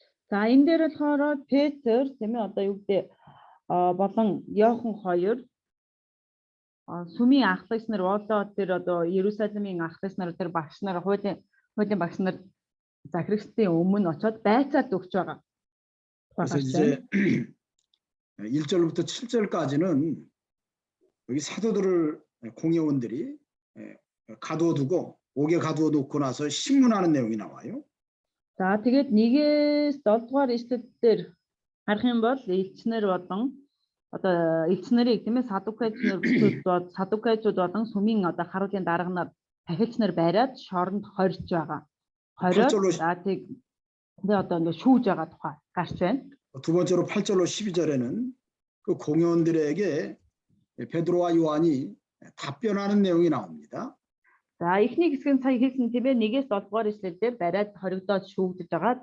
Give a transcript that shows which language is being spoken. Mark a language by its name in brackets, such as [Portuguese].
[Mongolian] За энэ дээр болохоор Петр тийм ээ одоо юу гэдэг болон Иохан хоёр сүмийн ахлагч нар болоо тэр одоо Иерусалимын ахлагч нар тэр багш нар хуулийн багш нар захирагчдын өмнө очоод байцаад өгч байгаа. [Korean] 그래서 이제 1절부터 7절까지는 여기 사도들을 공회원들이 가두어두고 옥에 가두어놓고 나서 신문하는 내용이 나와요. [Mongolian] За тэгээд 1-ээс 7 дугаар ишлэлээр харах юм бол элчнэр болон одоо элчнэрийг тийм ээ садукайчууд болон сүмийн одоо харуудын дарга нар тахилч нар бариад шоронд хорж байгаа. Хориод за тэг одоо ингэ шүүж байгаа тухай гарч байна. [Korean] 두 번째로 8절로 12절에는 그 공회원들에게 베드로와 요한이 답변하는 내용이 나옵니다. [Mongolian] За эхний хэсэг нь сая хэлсэн тийм ээ 1-ээс 7 дугаар ишлэлээр бариад хоригдоод шүүгдэж байгаа.